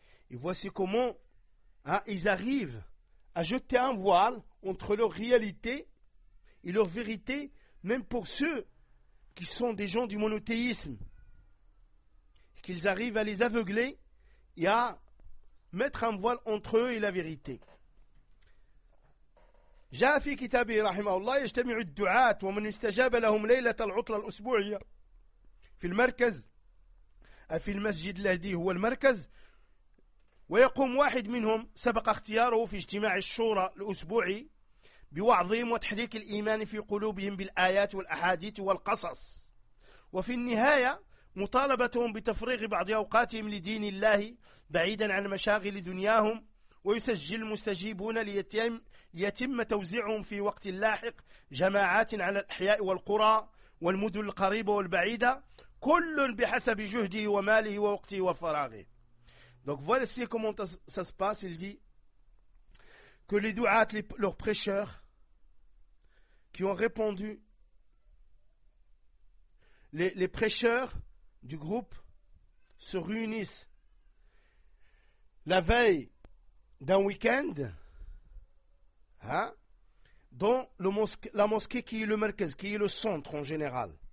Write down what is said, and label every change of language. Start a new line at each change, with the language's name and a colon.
French: Et voici comment ils arrivent à jeter un voile entre leur réalité et leur vérité, même pour ceux qui sont des gens du monothéisme. Qu'ils arrivent à les aveugler et à mettre un voile entre eux et la vérité.
Arabic: جاء في كتابه رحمه الله يجتمع الدعاة ومن استجاب لهم ليلة العطلة الأسبوعية في المركز في المسجد الذي هو المركز ويقوم واحد منهم سبق اختياره في اجتماع الشورى الأسبوعي بوعظهم وتحريك الإيمان في قلوبهم بالآيات والأحاديث والقصص وفي النهاية مطالبتهم بتفريغ بعض أوقاتهم لدين الله بعيدا عن مشاغل دنياهم ويسجل المستجيبون ليتم توزيعهم في وقت لاحق جماعات على الأحياء والقرى والمدن القريبة والبعيدة كل بحسب جهده وماله ووقته وفراغه.
French: Donc voici comment ça se passe. Il dit que les douats, leurs prêcheurs qui ont répondu, les prêcheurs du groupe se réunissent la veille d'un week-end dans la mosquée qui est le merkez, qui est le centre en général.